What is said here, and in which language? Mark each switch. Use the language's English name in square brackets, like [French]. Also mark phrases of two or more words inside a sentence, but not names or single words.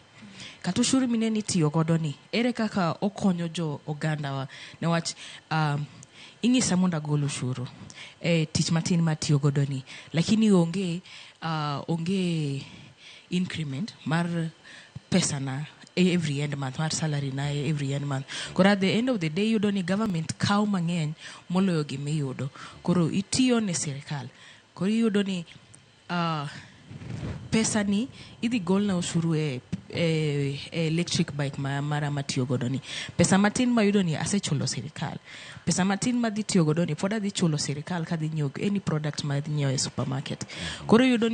[Luo (Kenya and Tanzania)] Kata usuru mineni tiyo godo ni, ere kaka okonyo jo oganda wa. Newach ing'isa mondo agol usuru. Tich matin matiyo godo ni. Lakini onge increment mar pesa na [English] every end month, [Luo (Kenya and Tanzania)] mar salary na [English] every end month. [Luo (Kenya and Tanzania)] Koro [English] at the end of the day [Luo (Kenya and Tanzania)] yudo ni government kaw mang'eny moloyo gimiyudo. Koro itiyo ne sirikal. Koro yudo ni pesa ni idhi gol na usuru electric bike mara matiyo godo ni. Pesa matin ma yudo ni asechulo sirikal. Pesa matin ma dhi tiyo godo ni poda dhi chulo sirikal ka dhi nyiewo [English] any product [Luo (Kenya and Tanzania)] ma dhi nyiewo e supermarket.